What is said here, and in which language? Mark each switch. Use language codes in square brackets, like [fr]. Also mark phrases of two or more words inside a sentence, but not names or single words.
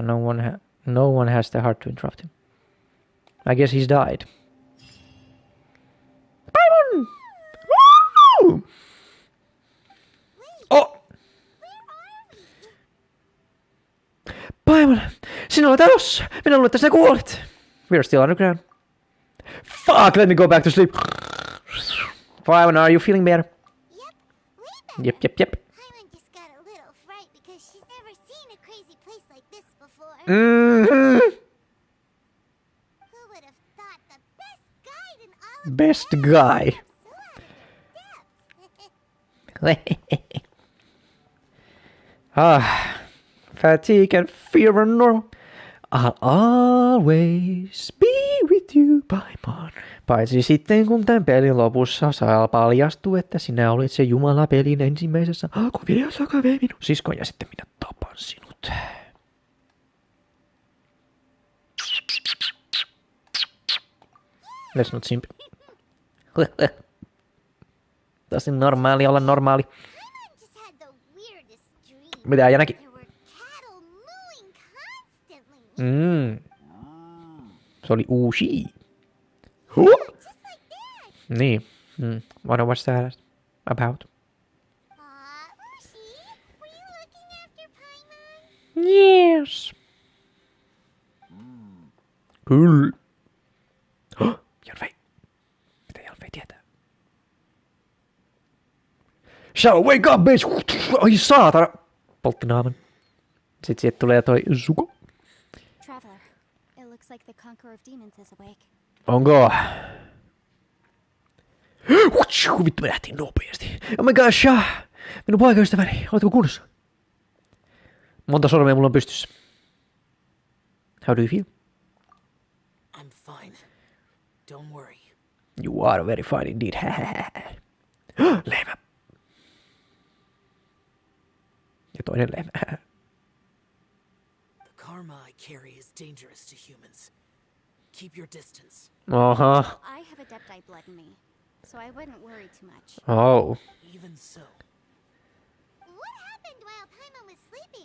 [en] No one has the heart to interrupt him. I guess he's died. Paimon! Woo! Oh! Paimon! [fi] Sinä olet elossa! Minä luulen, että sinä kuolit! [en] We're still underground. Fuck! Let me go back to sleep! Paimon, are you feeling better? Yep. Paimon just got a little fright because she's never seen a crazy place like this before. Mm-hmm. Who would have thought the best guide in all of Best guy. Fatigue and fear are normal. I'll always be with you, Paimon. [fi] Paitsi sitten kun tämän pelin lopussa paljastuu, että sinä olit se Jumala pelin ensimmäisessä alkuvideossa, joka vei minun siskon ja sitten minä tapan sinut. [en] Let's not simp. [fi] Tosi normaali olla normaali. [en] Paimon just had the weirdest dream. [fi] Mitä ja näki? [en] There were cattle mooing constantly. [fi] Se oli uusi. [en] Just like that. Niin. Wanna watch that about? Ushi, were you looking after Paimon? Yes. [fi] Kyllä. Jalvei. Mitä Jalvei tietää? [en] Shall wake up, bitch! [fi] Ai saatana! Poltti naaman. Sitten sieltä tulee toi Zuko. [en] Traveler, it looks like the Conqueror of Demons is awake. [fi] Onko? Vittu, me lähtiin nopeasti. [en] Oh my gosh, [fi] minun poikaystäväni. Oletko kunnossa? Monta sormea mulla on pystyssä. [en] How do you feel? I'm fine. Don't worry. You are very fine indeed. [fi] Lehmä. Ja toinen lehmä. [en] The karma I carry is dangerous to humans. Keep your distance. Aha. I have Adepti blood in me, so I wouldn't worry too much. Oh. Even so, What happened while Paimon was sleeping?